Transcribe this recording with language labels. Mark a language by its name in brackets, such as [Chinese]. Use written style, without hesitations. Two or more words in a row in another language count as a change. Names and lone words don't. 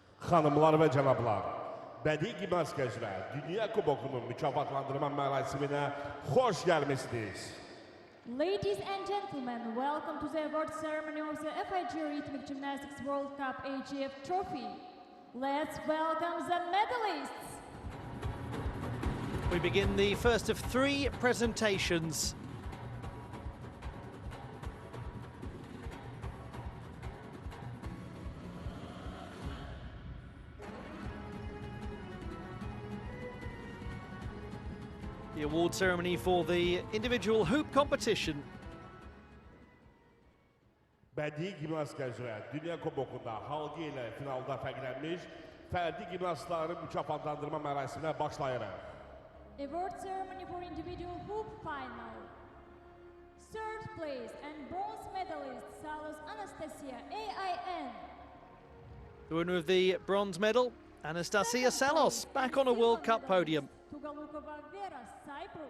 [Azerbaijani] xanımlar və cənablar, bədii gimnastika üzrə Dünya Kubokunun mükafatlandırma mərasiminə xoş gəlmişsiniz. [English] Ladies and gentlemen, welcome to the award ceremony of the FIG Rhythmic Gymnastics World Cup AGF Trophy. Let's welcome the medalists. We begin the first of 3 presentations. The award ceremony for the individual hoop competition. [Azerbaijani] Bədii gimnastika üzrə Dünya Kubokunda halqı ilə finalda fərqlənmiş fərdi gimnastların mükafatlandırma mərasiminə başlayırıq. [English] Award ceremony for individual hoop final. 3rd place and bronze medalist Salos Anastasia, AIN. The winner of the bronze medal, Anastasia Salos, back on a World Cup podium. Tugalukova Vera, Cyprus.